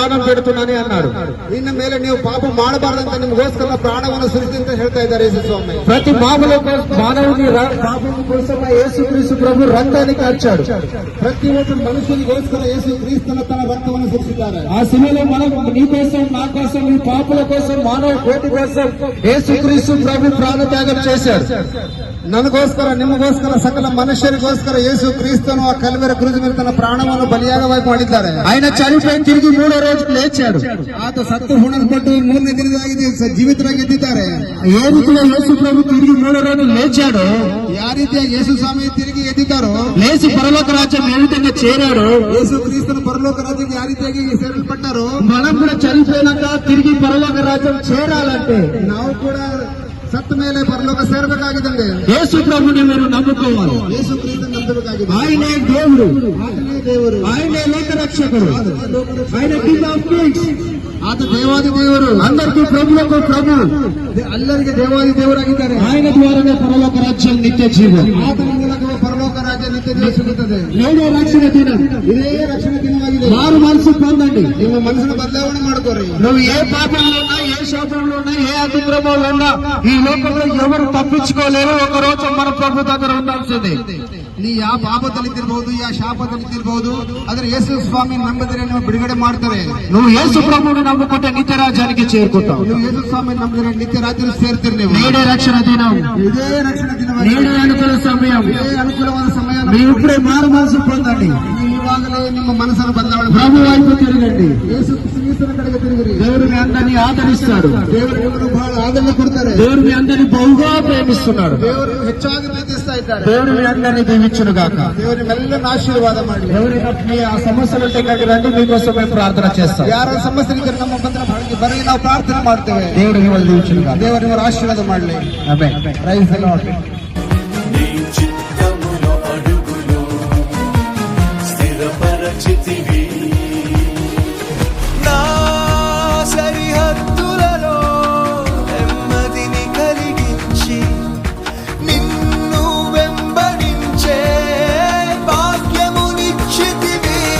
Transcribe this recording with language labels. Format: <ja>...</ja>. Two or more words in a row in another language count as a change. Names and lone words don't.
<kn>ಬಿಡುತ್ತಾನೆ ಅన్నాడు. ಇನ್ನು ಮೇಲೆ ನೀವು ಪಾಪ ಮಾಡಬಾರದಂತ ನಿಮಗೋಸ್ಕರ ಪ್ರಾಣವನ್ನು ಸುರಿಸಿ ಅಂತ ಹೇಳ್ತಾ ಇದ್ದಾರೆ ಯೇಸು ಸ್ವಾಮಿ.</kn> <te>ప్రతి మానవుని పాపం కోసం యేసుక్రీస్తు ప్రభు రక్తాన్ని కార్చాడు.</te> <kn>ಪ್ರತಿ ಒಬ್ಬ ಮನುಷ್ಯನಿಗೋಸ್ಕರ ಯೇಸು ಕ್ರಿಸ್ತನ ತನ್ನ ರಕ್ತವನ್ನು ಸುರಿಸಿದ್ದಾರೆ.</kn> <te>ఆ శిలువలో మనం నీ కోసం నా కోసం ఈ పాపుల కోసం మానవ కోటి కోసం యేసుక్రీస్తు ప్రభు ప్రాణత్యాగం చేశాడు.</te> <kn>ನನಗೋಸ್ಕರ ನಿಮಗೋಸ್ಕರ ಸಕಲ ಮನುಷ್ಯರಿಗೋಸ್ಕರ ಯೇಸು ಕ್ರಿಸ್ತನು ಆ ಕಲ್ವೆರ ಕ್ರೂಜ್ ಮೇಲೆ ತನ್ನ ಪ್ರಾಣವನ್ನು ಬಲಿಯಾಗವಾಗಿ ಮಾಡಿದ್ದಾರೆ.</kn> <te>ఆయన చనిపోయి తిరిగి మూడో రోజు లేచాడు.</te> <kn>ಆತ ಸತ್ತು ಹುಣಲ್ಪಟ್ಟು ಮೂರನೇ ದಿನದಾಗಿ ಜೀವಿತರಾಗಿ ಎದ್ದಿದ್ದಾರೆ.</kn> <te>ఏ రీతిలో యేసు ప్రభు తిరిగి మూడో రోజు లేచాడో,</te> <kn>ಯಾವ ರೀತಿಯ ಯೇಸು ಸ್ವಾಮಿ ತಿರುಗಿ ಎದ್ದಿದ್ದಾರೋ,</kn> <te>లేచి పరలోక రాజ్యం ఏ విధంగా చేరాడో,</te> <kn>ಯೇಸು ಕ್ರಿಸ್ತನ ಪರಲೋಕ ರಾಜ್ಯಕ್ಕೆ ಯಾವ ರೀತಿಯಾಗಿ ಸೇರಿಸಲ್ಪಟ್ಟಾರೋ,</kn> <te>మనం కూడా చనిపోయినాక తిరిగి పరలోక రాజ్యం చేరాలంటే</te> <kn>ನಾವು ಕೂಡ ಸತ್ತ ಮೇಲೆ ಪರಲೋಕ ಸೇರಬೇಕಾಗಿದ್ದಂಗೆ</kn> <te>యేసు ప్రభుని మీరు నమ్ముకోవాలి.</te> <kn>ಯೇಸು ಕ್ರಿಸ್ತನ ನಂಬಬೇಕಾಗಿದೆ.</kn> <te>ఆయనే దేవుడు,</te> <kn>ಆತನೇ ದೇವರು,</kn> <te>ఆయనే లోకరక్షకుడు, ఆయన</te> <en>King of Kings,</en> <kn>ಆತ ದೇವಾದಿ ದೇವರು,</kn> <te>అందరికీ ప్రభులకు ప్రభు,</te> <kn>ಎಲ್ಲರಿಗೆ ದೇವಾದಿ ದೇವರಾಗಿದ್ದಾರೆ.</kn> <te>ఆయన ద్వారానే పరలోక రాజ్యం నిత్య జీవం.</te> <kn>ಆತನ ಮೂಲಕ ಪರಲೋಕ ರಾಜ್ಯ ನಿತ್ಯ ಜೀವ ಸಿಗುತ್ತದೆ.</kn> <te>నేడే రక్షణ దినం,</te> <kn>ಇದೇ ರಕ್ಷಣಾ ದಿನವಾಗಿದೆ.</kn> <te>మారు మనసు పొందండి.</te> <kn>ನಿಮ್ಮ ಮನಸ್ಸನ್ನು ಬದಲಾವಣೆ ಮಾಡ್ಕೋರಿ.</kn> <te>నువ్వు ఏ పాపంలో ఉన్నా, ఏ శాపంలో ఉన్నా, ఏ అతిక్రమంలో ఉన్నా ఈ లోకంలో ఎవరు తప్పించుకోలేరు. ఒక రోజు మన ప్రభు దగ్గర ఉండాల్సిందే.</te> <kn>ನೀ ಯಾವ ಪಾಪದಲ್ಲಿದ್ದಿರಬಹುದು, ಯಾವ ಶಾಪದಲ್ಲಿದ್ದಿರಬಹುದು, ಆದ್ರೆ ಯೇಸು ಸ್ವಾಮಿ ನಂಬಿದರೆ ನೀವು ಬಿಡುಗಡೆ ಮಾಡ್ತಾರೆ.</kn> <te>నువ్వు యేసు ప్రభువుని నమ్ముకుంటే నిత్య రాజ్యానికి చేరుకుంటావు.</te> <kn>ನೀವು ಯೇಸು ಸ್ವಾಮಿ ನಂಬಿದರೆ ನಿತ್ಯ ರಾಜ್ಯದಲ್ಲಿ ಸೇರ್ತೀರಿ. ನೀವು</kn> <te>నేడే రక్షణ దినం,</te> <kn>ಇದೇ ರಕ್ಷಣಾ ದಿನವಾಗಿದೆ.</kn> <te>నేడే అనుకూల సమయం,</te> <kn>ಇದೇ ಅನುಕೂಲವಾದ ಸಮಯ.</kn> <te>మీరు ఇప్పుడే మారు మనసు పొందండి.</te> <kn>ಇವಾಗಲೇ ನಿಮ್ಮ ಮನಸ್ಸನ್ನು ಬದಲಾವಣೆ</kn> <te>ప్రభు వైపు తిరగండి.</te> <kn>ಯೇಸು ಕ್ರಿಸ್ತನ ಕಡೆಗೆ ತಿರುಗಿರಿ.</kn> <te>దేవుడు మీ అందరినీ ఆదరిస్తాడు.</te> <kn>ದೇವರು ನಿಮ್ಮನ್ನು ಬಹಳ ಆದರಣೆ ಕೊಡ್ತಾರೆ.</kn> <te>దేవుడు మీ అందరినీ బహుగా ప్రేమిస్తున్నాడు.</te> <kn>ದೇವರು ಹೆಚ್ಚಾಗಿ ಪ್ರೀತಿಸ್ತಾ ಇದ್ದಾರೆ.</kn> <te>దేవుడు మీ అందరినీ దీవించును గాక.</te> <kn>ದೇವರು ನಿಮ್ಮೆಲ್ಲರನ್ನು ಆಶೀರ್ವಾದ ಮಾಡಲಿ.</kn> <te>ఎవరైనా మీ ఆ సమస్యలు ఉంటే ఇక్కడికి రండి, మీకోసం మేము ప్రార్థన చేస్తాం.</te> <kn>ಯಾರ ಸಮಸ್ಯೆಗೆ ನಮ್ಮ ಬಂದ್ರೆ ಬರಲಿ, ನಾವು ಪ್ರಾರ್ಥನೆ ಮಾಡ್ತೇವೆ.</kn> <te>దేవుడు మిమ్మల్ని దీవించును గాక.</te> <kn>ದೇವರು ನಿಮ್ಮನ್ನು ಆಶೀರ್ವಾದ ಮಾಡಲಿ.</kn> <te>ఆమేన్.</te> <en>Praise the Lord.</en> <te>నీ చిత్తములో అడుగులు స్థిరపరచితివి, నా సరిహద్దులలో నెమ్మదిని కలిగించి నిన్ను వెంబడించే భాగ్యమునిచ్చితివి.</te>